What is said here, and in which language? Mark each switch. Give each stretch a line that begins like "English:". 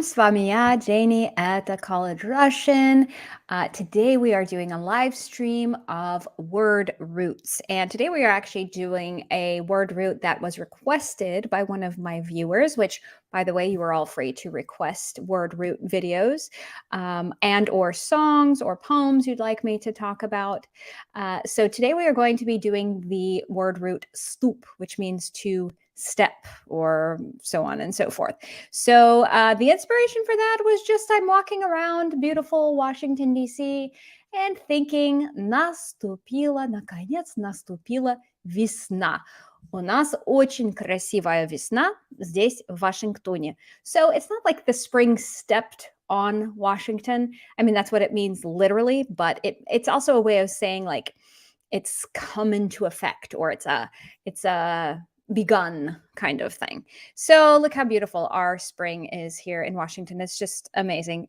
Russian: С вами я, Дженни, это College Russian.
English: Today we are doing a live stream of word roots. And today we are actually doing a word root that was requested by one of my viewers, which, by the way, you are all free to request word root videos and or songs or poems you'd like me to talk about. So today we are going to be doing the word root stoop, which means to step or so on and so forth. So the inspiration for that was just I'm walking around beautiful Washington, D.C. and thinking,
Russian: наконец наступила весна. У нас очень красивая весна здесь, в Вашингтоне.
English: So it's not like the spring stepped on Washington. I mean, that's what it means literally, but it's also a way of saying like it's come into effect or it's a begun kind of thing. So look how beautiful our spring is here in Washington. It's just amazing.